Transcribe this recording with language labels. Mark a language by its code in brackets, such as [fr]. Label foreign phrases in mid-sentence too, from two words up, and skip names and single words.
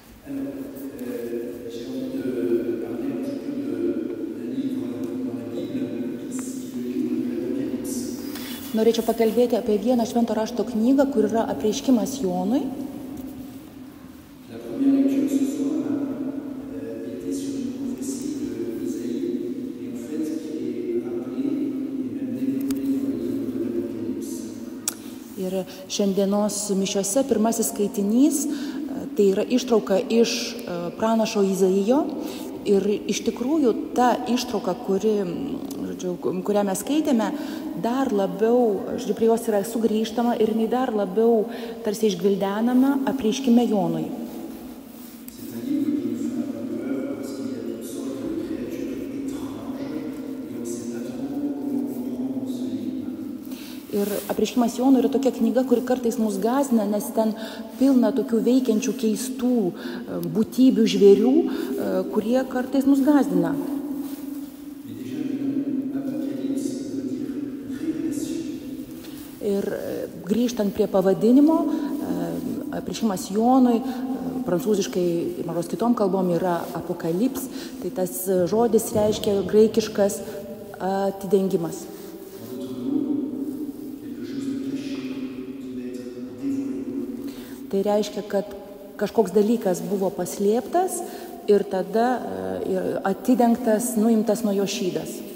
[fr] J'ai envie de parler un petit peu d'un livre dans la Bible qui est le livre de l'Apocalypse. [lt] Norėčiau pakalbėti apie vieną švento rašto knygą, kur yra apreiškimas Jonui. [fr] La première lecture ce soir était sur une prophétie d'Isaïe et en fait qui est rappelée et même développée dans le livre de l'Apocalypse. [lt] Ir šiandienos mišiose pirmasis skaitinys tai yra ištrauka iš pranašo Izaijo. Ir iš tikrųjų ta ištrauka, kurią mes skaitėme, dar labiau, prie jos yra sugrįžtama ir jinai dar labiau tarsi išgvildenama apreiškime Jonui. [fr] C'est un livre qui nous fait un peu peur parce qu'il y a toutes sortes de créatures étranges et on ne sait pas trop comment comprendre ce livre. [lt] Ir apreiškimas Jonui yra tokia knyga, kuri kartais mus gąsdina, nes ten pilna tokių veikiančių keistų būtybių, žvėrių, kurie kartais mus gąsdina. [fr] Mais déjà, le nom Apocalypse veut dire révélation. [lt] Ir grįžtant prie pavadinimo, apreiškimas Jonui, prancūziškai, mažos kitom kalbom yra apokalips, tai tas žodis reiškia graikiškas atidengimas. Tai reiškia, kad kažkoks dalykas buvo paslėptas ir tada atidengtas, nuimtas nuo jo šydas.